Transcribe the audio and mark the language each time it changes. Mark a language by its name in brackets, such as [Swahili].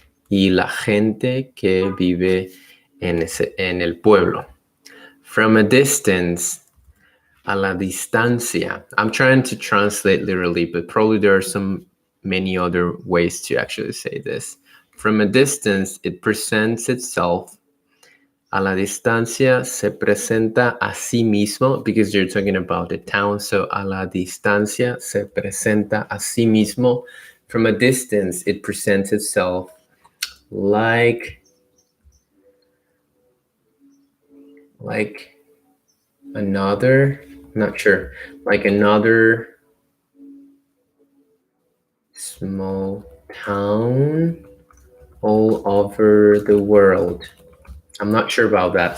[Spanish] Y la gente que vive en el pueblo. [English] From a distance, [Spanish] a la distancia. [English] I'm trying to translate literally, but probably there are many other ways to actually say this. From a distance, it presents itself. [Spanish] A la distancia se presenta a sí mismo, [English] because you're talking about the town. [Spanish] So a la distancia se presenta a sí mismo. [English] From a distance, it presents itself like another, not sure, like another small town all over the world. I'm not sure about that.